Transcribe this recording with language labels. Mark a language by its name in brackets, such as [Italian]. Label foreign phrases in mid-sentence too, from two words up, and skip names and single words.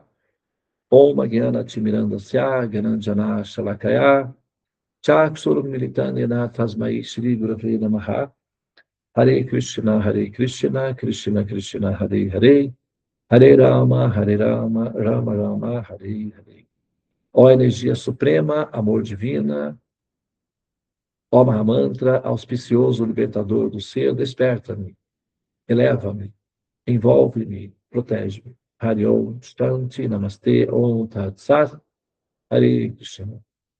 [Sanskrit] Om Gyana Timirandasya Gyananjana Shalakaya Chakshuru Militanya Tasmai Shri Gurave Namaha Hare Krishna, Krishna Krishna, Hare Hare, Hare Rama, Rama Rama, Hare Hare. [Portuguese] Ó energia suprema, amor divina, ó Mahamantra, auspicioso libertador do ser, desperta-me, eleva-me, envolve-me, protege-me. [Sanskrit] Hare Om, Shanti, Namastê, Om Tat Sat, Hare Krishna.